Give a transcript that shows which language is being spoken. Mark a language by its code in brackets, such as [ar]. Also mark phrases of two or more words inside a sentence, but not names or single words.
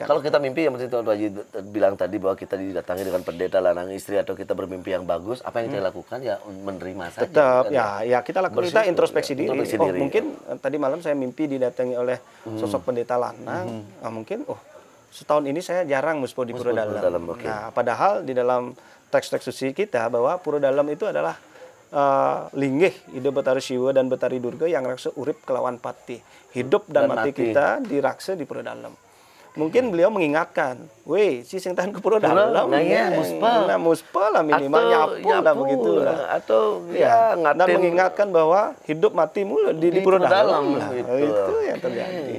[id] Kalau kita mimpi yang seperti Tuan Haji bilang tadi bahwa kita didatangi dengan pendeta [ban] lanang istri [id] atau kita bermimpi yang bagus, apa yang kita lakukan ya menerima saja. Tetap ya kita lakukan, kita introspeksi diri. Mungkin tadi malam saya mimpi didatangi oleh sosok pendeta lanang, mungkin setahun ini saya jarang muspo di Puro Dalam. Nah, padahal di dalam teks-teks suci kita bahwa Puro Dalam itu adalah [ban] linggih ide [id] Betari Siwa dan Betari Durga yang [ban] raksa urip kelawan pati. [id] Hidup dan mati kita diraksa di Puro Dalam. Mungkin beliau mengingatkan, weh, [ban] si sing tahan [id] ke Puro Dalam. Muspa lah minimal, nyapu lah begitu lah. Atau dan mengingatkan bahwa hidup matimu di Puro Dalam. Itu yang terjadi.